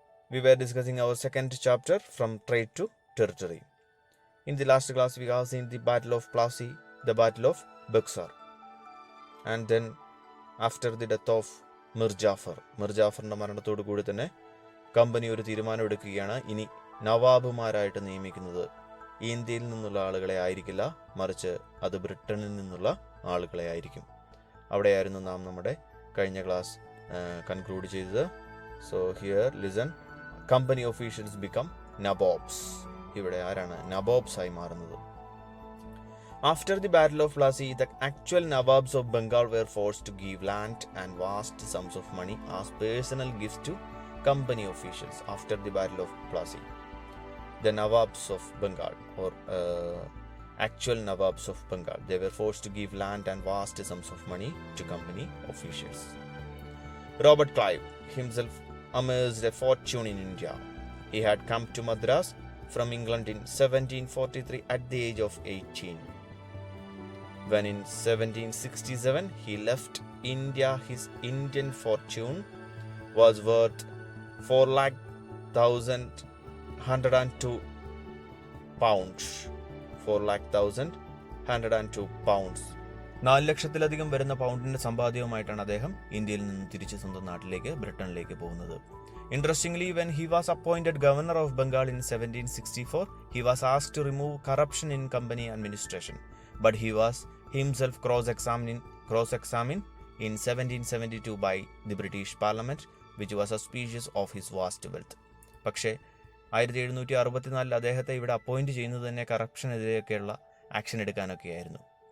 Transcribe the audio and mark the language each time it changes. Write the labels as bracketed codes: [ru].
[en] We were discussing our second chapter from trade to territory. In the last class, we have seen the Battle of Plassey, the Battle of Buxar. And then, after the death of [ml] മിർജാഫറിൻ്റെ മരണത്തോടു കൂടി തന്നെ company ഒരു തീരുമാനം എടുക്കുകയാണ്. ഇനി നവാബുമാരായിട്ട് നിയമിക്കുന്നത് ഇന്ത്യയിൽ നിന്നുള്ള ആളുകളെ ആയിരിക്കില്ല, മറിച്ച് അത് ബ്രിട്ടനിൽ നിന്നുള്ള ആളുകളെ ആയിരിക്കും. അവിടെയായിരുന്നു നാം നമ്മുടെ കഴിഞ്ഞ ക്ലാസ് കൺക്ലൂഡ് ചെയ്തത്. [en] So here listen, company officials become nabobs. [ml] ഇവിടെ ആരാണ് nabobs ആയി മാറുന്നത്? [en] After the battle of Plassey, the actual nabobs of Bengal were forced to give land and vast sums of money as personal gifts to company officials. After the battle of Plassey, the nabobs of Bengal or actual nabobs of Bengal, they were forced to give land and vast sums of money to company officials. Robert Clive himself amassed a fortune in India. He had come to Madras from England in 1743 at the age of 18. When in 1767 he left India, his Indian fortune was worth 4,102 pounds. 4,102 pounds. [ml] 4 ലക്ഷത്തിലധികം വരുന്ന പൗണ്ടിന്റെ സമ്പാദ്യവുമായിട്ടാണ് അദ്ദേഹം ഇന്ത്യയിൽ നിന്ന് തിരിച്ച് സ്വന്തം നാട്ടിലേക്ക് ബ്രിട്ടനിലേക്ക് പോകുന്നത്. [en] Interestingly, when he was appointed governor of Bengal in 1764, he was asked to remove corruption in company administration, but he was himself cross-examined in 1772 by the British Parliament, which was suspicious of his vast wealth. [ml] പക്ഷേ 1764 അദ്ദേഹത്തെ ഇവിടെ appoint ചെയ്യുന്നത് തന്നെ കറപ്ഷനെതിരെയൊക്കെയുള്ള action എടുക്കാനൊക്കെയായിരുന്നു.